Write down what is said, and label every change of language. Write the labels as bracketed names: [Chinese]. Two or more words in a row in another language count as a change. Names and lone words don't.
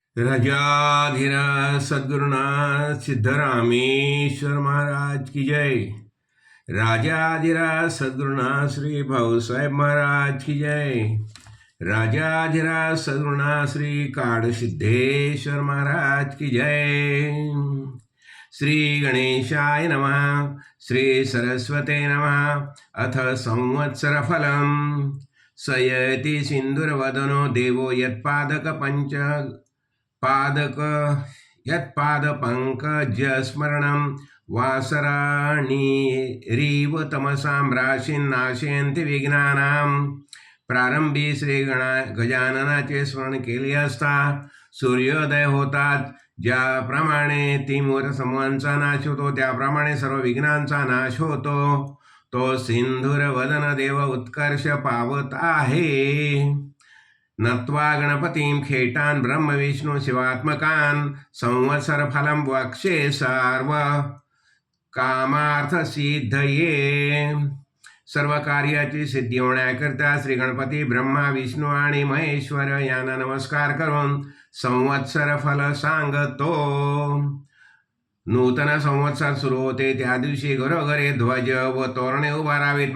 [Hindi] राजाधिराज सद्गुरुनाथ सिद्धरामेश्वर महाराज की जय। राजाधिराज सद्गुरुनाथ श्री भाऊसाहेब महाराज की जय। राजाधिराज सद्गुरुनाथ श्री काळसिद्धेश्वर महाराज की जय। [Sanskrit] श्री गणेशाय नमः। श्री सरस्वते नमः। अथ संवत्सर फलम सयति सिंधुरवदनो देवो यत्पादक पंच पादक यत्पादपङ्कजस्मरणं वासराणीरिव तमसां राशीन्नाशयन्ति विघ्नानां। [Marathi] प्रारंभी श्री गजाननाचे स्मरण केले असता सूर्योदय होतात. ज्याप्रमाणे तिमूर समूहांचा नाश होतो त्याप्रमाणे सर्व विघ्नांचा नाश होतो. तो सिंधुर वदन देव उत्कर्ष पावत आहे. [Sanskrit] नत्वा गणपतीं खेटान ब्रह्म विष्णू शिवात्मकान संवत्सर फलम वक्षे सर्व कामार्थ सिद्धये। [Marathi] सर्व कार्याची सिद्धी होण्याकरता श्री गणपती ब्रह्मा विष्णू आणि महेश्वर यांना नमस्कार करून संवत्सर फल सांगतो. नूतन संवत्सर सुरू होते त्या दिवशी घरोघरी ध्वज व तोरणे उभारावीत.